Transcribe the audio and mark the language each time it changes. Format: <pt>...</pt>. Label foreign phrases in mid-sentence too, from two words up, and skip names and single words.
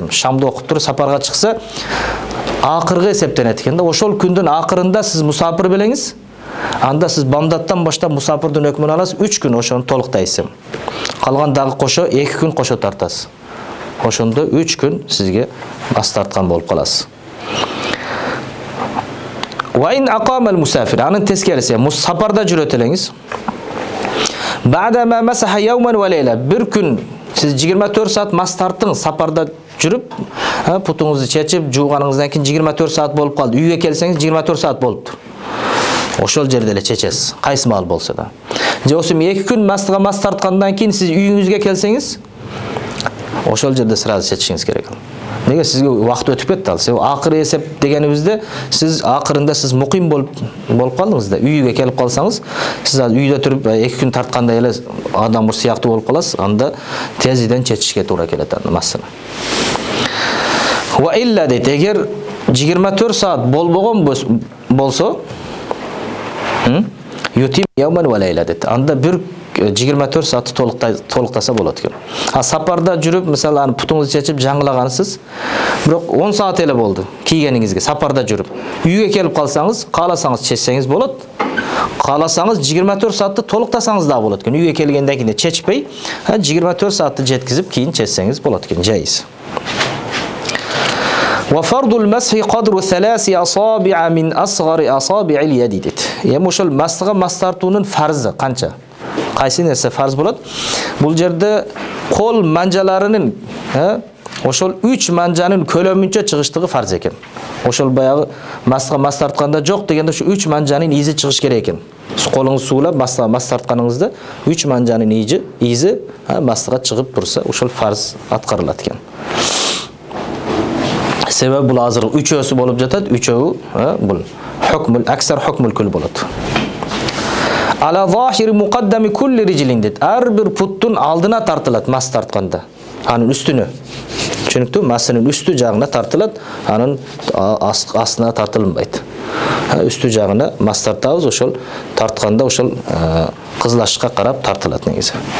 <ky>Шамды окуп туруп сапарга чыкса, акыргы эсептенет экен да. Ошол күндүн акырында сиз мусафир белеңиз. Анда сиз бамдаттан баштап мусафирдин өкмүн аласыз, 3 күн ошону толуктайсыз. Калган дагы кошо 2 күн кошо тартасыз. Ошондо 3 күн сизге бас тарткан болуп каласыз.</ky> <ar>وإن أقام المسافر,</ar> <ky>анын тескериси, сапарда жүрөт элеңиз.</ky> <ar>بعد ما مسح يوما وليلة,</ar> <ky>bir күн сиз 24 саат мас тарттыңыз, сапарда жүрүп, путуңузду чечип, жууганыңыздан кийин 24 саат болуп калды. Үйгө келсеңиз 24 саат болуптур. Ошол жерде эле чечесиз, кайсы маал болсо да. Же осум 2 күн мастыга мас тарткандан кийин сиз үйүңүзгө келсеңиз, ошол жерде сразу чечишиңиз керек. Неге сизге убакыт өтүп кетти ал. Себеби акыры эсеп дегенибизде сиз акырында сиз муким болуп калдыңыз да. Үйгө келип калсаңыз, сиз үйдө туруп 2 күн тарткандай эле адам сыяктуу болуп каласыз. Анда тезиден чечишке туура келет аны массаны.</ky> <ar>وإلا</ar> <ky>дейт, эгер 24 саат болбогон болсо,</ky> <ar>يتم يوما وليلة</ar> <ky>дейт. Анда bir 24 саатты толуктаса болот экен. Сапарда жүрүп, мисалы, аны путуңузду чечип жаңылагансыз, бирок 10 саат эле болду кийгениңизге, сапарда жүрүп. Үйгө келип калсаңыз, кааласаңыз чечсеңиз болот. Кааласаңыз 24 саатты толуктасаңыз да болот экен. Үйгө келгенден кийин чечпей, 24 саатты жеткизип кийин чечсеңиз болот экен, жайыз.</ky> <ar>وفرض المسح قدر 3 أصابع من أصغر أصابع اليد дейт.</ar> <ky>Эми ошол мастыга мас тартуунун фарзы канча? Кайсы нерсе фарз болот? Бул жерде кол манжаларынын, ошол 3 манжанын көлөмүнчө чыгыштыгы фарз экен. Ошол баягы мастыга мас тартканда жок дегенде ушу 3 манжанын изи чыгыш керек экен. Колуңузду суулап мастыга мас тартканыңызда 3 манжанын изи мастыга чыгып турса, ошол фарз аткарылат экен. Себеби бул азыр 3өсү болуп жатат, 3өө бул</ky> <ar>حكم الأكثر حكم الكل</ar> <ky>болот.</ky> <ar>على ظاهر مقدم كل رجل дейт.</ar> <ky>Ар бир путтун алдына тартылат мас тартканда. Анын үстүнө. Түшүнүктүү? Масынын үстү жагына тартылат, анын астына тартылынбайт. Үстү жагына мас тартабыз, ошол тартканда ошол кызылашка карап тартылат негизи.</ky>